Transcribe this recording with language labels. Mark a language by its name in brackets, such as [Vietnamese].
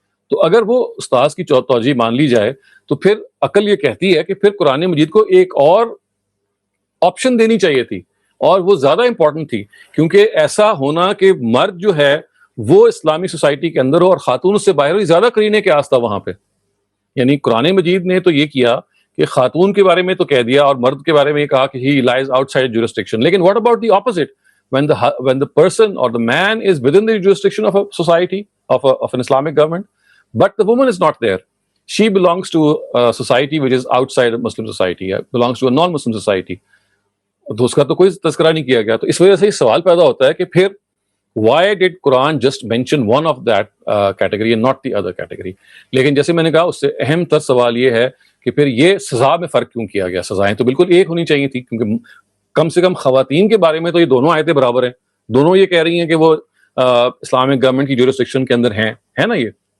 [Urdu] تو اگر وہ استاذ کی توجیہ مان لی جائے تو پھر عقل یہ کہتی ہے کہ پھر قرآن مجید کو ایک اور آپشن دینی چاہیے تھی، اور وہ زیادہ امپورٹنٹ تھی، کیونکہ ایسا ہونا کہ مرد جو ہے وہ اسلامی سوسائٹی کے اندر ہو اور خاتون اس سے باہر ہو، زیادہ قرینے کے آس تھا وہاں پہ. یعنی قرآن مجید نے تو یہ کیا کہ خاتون کے بارے میں تو کہہ دیا اور مرد کے بارے میں یہ کہا کہ [English] He lies outside jurisdiction. لیکن what about the opposite? when the person or the man is within the jurisdiction of a society, of an Islamic government, but the woman is not there. She belongs to a society which is outside of Muslim society, belongs to a non-Muslim society. [Urdu] تو اس کا تو کوئی تذکرہ نہیں کیا گیا. تو اس وجہ سے یہ سوال پیدا ہوتا ہے کہ پھر [English] why did Quran just mention one of that category and not the other category؟ [Urdu] لیکن جیسے میں نے کہا اس سے اہم تر سوال یہ ہے کہ پھر یہ سزا میں فرق کیوں کیا گیا؟ سزائیں تو بالکل ایک ہونی چاہیے تھی، کیونکہ کم سے کم خواتین کے بارے میں تو یہ دونوں آیتیں برابر ہیں، دونوں یہ کہہ رہی ہیں کہ وہ اسلامک گورنمنٹ کی جورسڈکشن کے اندر ہیں، ہے نا یہ.